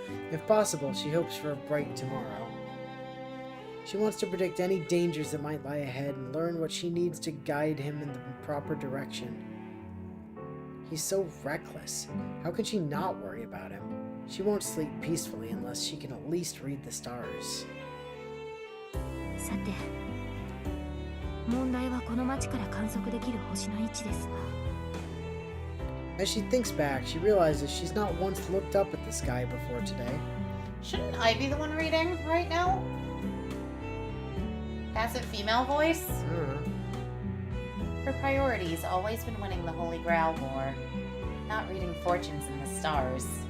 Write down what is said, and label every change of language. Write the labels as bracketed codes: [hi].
[en] If possible, she hopes for a bright tomorrow. She wants to predict any dangers that might lie ahead and learn what she needs to guide him in the proper direction. He's so reckless. How can she not worry about him? She won't sleep peacefully unless she can at least read the stars. [ja] さて、問題はこの町から観測できる星の位置ですが。 [en] As she thinks back, she realizes she's not once looked up at the sky before today. Shouldn't I be the one reading right now? Passive female voice? Her priority's always been winning the Holy Grail War, not reading fortunes in the stars.